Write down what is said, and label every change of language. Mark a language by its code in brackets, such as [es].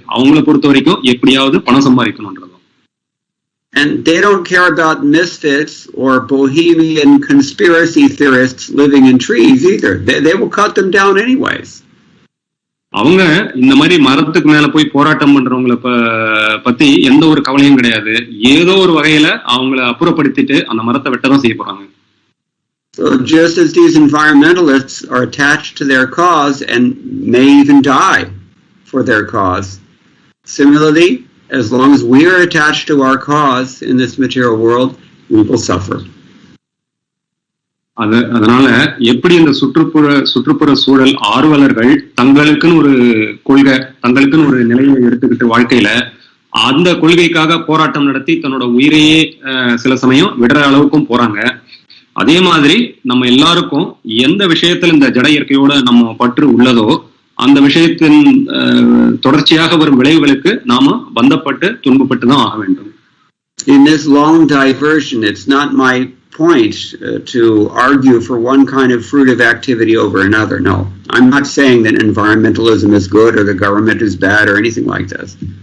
[ta] அவங்கள பொறுத்த வரைக்கும் எப்படியாவது பணம் சம்பாதிக்கணும்ன்றதும். [en] And they don't care about misfits or bohemian conspiracy theorists living in trees either. They will cut them down anyways. [ta] அவங்க இந்த மாதிரி மரத்துக்கு மேல போய் போராட்டம் பண்றவங்களை பத்தி எந்த ஒரு கவலையும் கிடையாது. ஏதோ ஒரு வகையில அவங்கள அப்புறப்படுத்திட்டு அந்த மரத்தை வெட்டதான் செய்ய போறாங்க. [en] So just as these environmentalists are attached to their cause and may even die for their cause, similarly, as long as we are attached to our cause in this material world, we will suffer. [ta] அதனால எப்படி இந்த சுற்றுப்புற சூழல் ஆர்வலர்கள் தங்களுக்குன்னு ஒரு கொள்கை, தங்களுக்குன்னு ஒரு நிலையை எடுத்துக்கிட்டு வாழ்க்கையில அந்த கொள்கைக்காக போராட்டம் நடத்தி தன்னோட உயிரையே சில சமயம் விடுற அளவுக்கும் போறாங்க. அதே மாதிரி நம்ம எல்லாருக்கும் எந்த விஷயத்துல இந்த ஜட இயற்கையோட நம்ம பற்று உள்ளதோ அந்த விஷயத்தின் தொடர்ச்சியாக வரும் விளைவுகளுக்கு நாம பந்தப்பட்டு துன்பப்பட்டு தான் ஆக வேண்டும். [en] In this long diversion, it's not my point to argue for one kind of fruitive activity over another. No, I'm not saying that environmentalism is good or the government is bad or anything like this.